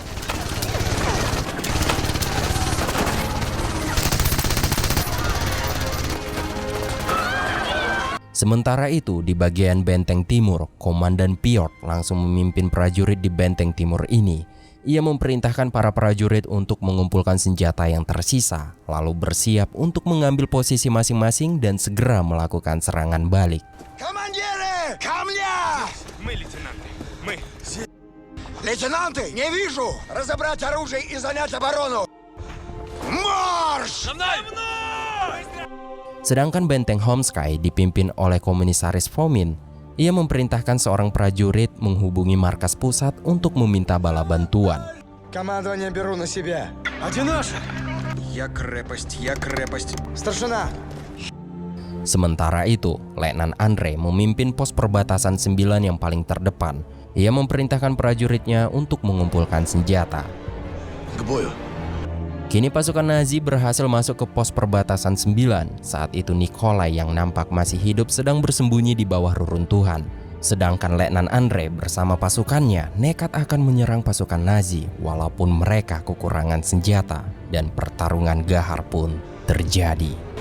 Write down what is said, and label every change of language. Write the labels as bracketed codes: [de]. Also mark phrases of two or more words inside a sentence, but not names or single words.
[id] Sementara itu, di bagian benteng timur, Komandan Piotr langsung memimpin prajurit di benteng timur ini. Ia memerintahkan para prajurit untuk mengumpulkan senjata yang tersisa, lalu bersiap untuk mengambil posisi masing-masing dan segera melakukan serangan balik. [ru] Командиры, ко мне! Мы, лейтенанты, мы. Лейтенанты, не вижу! Разобрать оружие и занять оборону! Марш! [id] Sedangkan benteng Homsky dipimpin oleh Komisaris Fomin. Ia memerintahkan seorang prajurit menghubungi markas pusat untuk meminta bala bantuan. [ru] Командование беру на себя. Одиноша! Я крепость, я крепость. Старшина! [id] Sementara itu, Letnan Andre memimpin pos perbatasan 9 yang paling terdepan. Ia memerintahkan prajuritnya untuk mengumpulkan senjata. [ru] К бою! [id] Kini pasukan Nazi berhasil masuk ke pos perbatasan 9. Saat itu Nikolai yang nampak masih hidup sedang bersembunyi di bawah reruntuhan. Sedangkan Letnan Andre bersama pasukannya nekat akan menyerang pasukan Nazi walaupun mereka kekurangan senjata, dan pertarungan gahar pun terjadi.